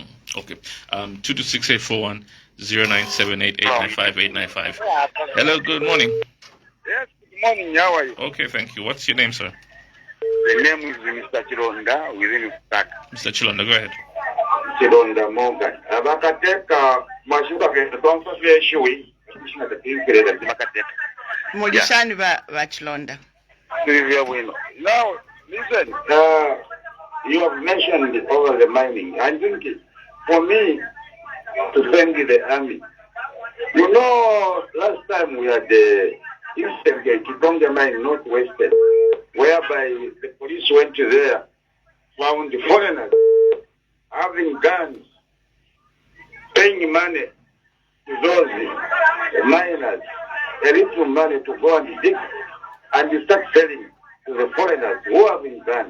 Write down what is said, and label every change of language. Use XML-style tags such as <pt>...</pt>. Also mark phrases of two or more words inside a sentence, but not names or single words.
<en>Okay. 226-841 0978-895-895. Hello, good morning. Yes, good morning. How are you? Okay, thank you. What's your name, sir? The name is Mr. Chilonda within Ustaka. Mr. Chilonda, go ahead. Chilonda Morgan.</en> <bem>Abakateka mashuka ke tonso shui. Mulishani Bachilonda.</bem> <en>Now, listen. You have mentioned over the mining. I think for me to thank the army. Last time we had the incident at Kikonga mine, Northwestern, whereby the police went there, found the foreigners having guns, paying money to those miners, a little money to go and dig, and you start selling to the foreigners who are having guns.</en>